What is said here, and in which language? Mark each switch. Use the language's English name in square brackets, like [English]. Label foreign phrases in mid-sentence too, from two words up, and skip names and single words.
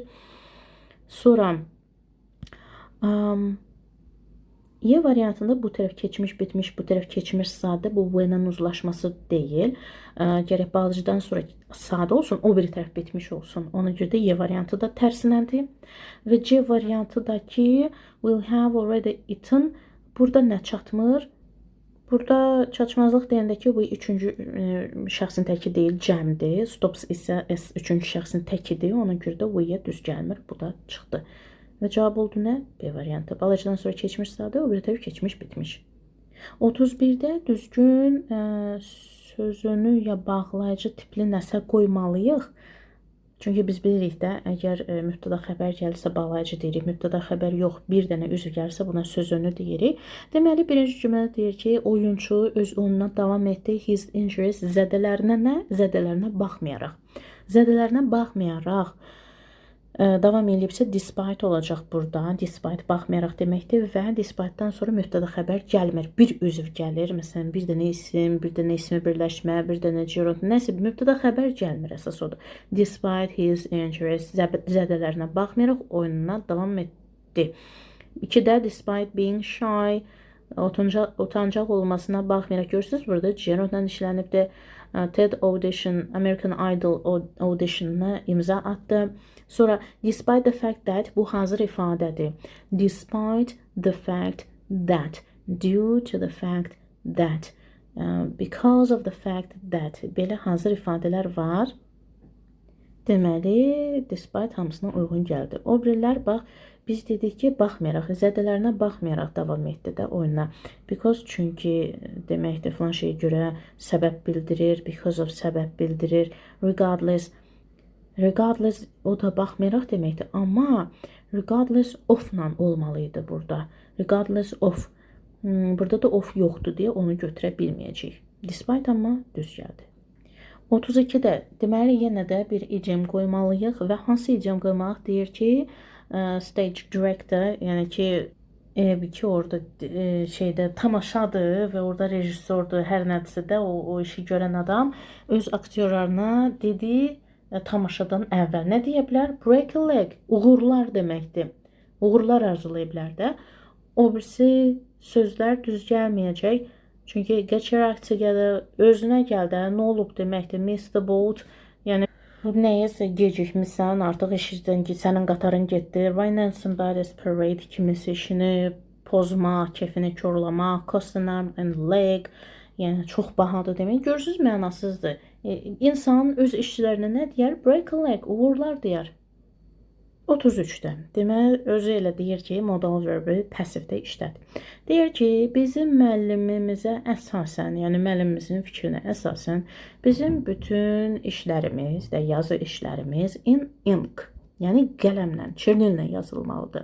[Azerbaijani] Sonra Y variantında bu tərəf keçmiş bitmiş, bu tərəf keçmiş sadə, bu when-ın uzlaşması deyil. Gərək bağlıcıdan sonra sadə olsun, o biri tərəf bitmiş olsun. Ona görə də Y variantı da tərsinədir. Və C variantı da ki, [English] will have already eaten. [Azerbaijani] Burada nə çatmır? Burada çatışmazlıq deyəndə ki, bu üçüncü şəxsin təki deyil, cəmdir. Stops isə üçüncü şəxsin təkidir. Ona görə də Y-yə düz gəlmir. Bu da çıxdı. Və cavab oldu nə? B variantı. Balacadan sonra keçmiş sadə, o biri tərəf keçmiş bitmiş. 31-də düzgün sözünü ya bağlayıcı tipli nəsə qoymalıyıq. Çünki biz bilirik də, əgər mübtəda xəbər gəlirsə bağlayıcı deyirik, mübtəda xəbər yox, bir dənə üzv gəlirsə buna sözünü deyirik. Deməli, birinci cümlədə deyir ki, oyunçu öz oyununa davam etdi. [English] His injuries [Azerbaijani] zədələrinə nə? Zədələrinə baxmayaraq. Zədələrinə baxmayaraq davam edibsə despite olacaq burada. Despite baxmayaraq deməkdir və despite-dan sonra mübtəda xəbər gəlmir. Bir üzv gəlir. Məsələn, bir dənə isim, bir dənə ismi birləşmə, bir dənə gerund. Nəsə mübtəda xəbər gəlmir əsas odur. [English] Despite his injuries [Azerbaijani] zədələrinə baxmayaraq oyununa davam etdi. 2-də [English] despite being shy [Azerbaijani] utancaq olmasına baxmayaraq görürsünüz burada gerundla işlənibdir. [English] TED audition, [Azerbaijani] American Idol auditionuna imza attı. Sonra [English] despite the fact that [Azerbaijani] bu hazır ifadədir. [English] Despite the fact that, due to the fact that, because of the fact that [Azerbaijani] belə hazır ifadələr var. Deməli, despite hamısına uyğun gəldi. O birilər bax, biz dedik ki, baxmayaraq, zədələrinə baxmayaraq davam etdi də oyuna. Because çünki deməkdir, filan şeyə görə səbəb bildirir, [English] because of [Azerbaijani] səbəb bildirir, regardless o da baxmayaraq deməkdir. Amma [English] regardless of-la [Azerbaijani] olmalıydı burada. [English] Regardless of. [Azerbaijani] Burada da of yoxdur deyə onu götürə bilməyəcəyik. Despite amma düz gəldi. 32-də deməli yenə də bir idiom qoymalıyıq və hansı idiom qoymaq deyir ki, [English] stage director, [Azerbaijani] yəni ki orada şeydə tamaşadır və orada rejissordur, hər nədirsə də o işi görən adam öz aktyorlarına dedi tamaşadan əvvəl nə deyə bilər? [English] Break a leg, [Azerbaijani] uğurlar deməkdir. Uğurlar arzulaya bilər də. O birisi sözlər düz gəlməyəcək. [English] Çünki get your act together, [Azerbaijani] özünə gəl də, nə olub deməkdir? [English] Miss the boat, [Azerbaijani] yəni nəyəsə gecikmişsən, artıq işdən ki, sənin qatarın getdi. [English] Rain and somebody's parade [Azerbaijani] kimisi işini pozmaq, kefini korlamaq, [English] custom and leg, [Azerbaijani] yəni çox bahadır demək. Görürsünüz, mənasızdır. İnsan öz işçilərinə nə deyər? [English] Break a leg, [Azerbaijani] uğurlar deyər. 33-də. Deməli, özü elə deyir ki, modal verbi passivdə işlət. Deyir ki, bizim müəllimimizə əsasən, yəni müəllimimizin fikrinə əsasən, bizim bütün işlərimiz də, yazı işlərimiz [English] in ink, [Azerbaijani] yəni qələmlə, çirnillə yazılmalıdır.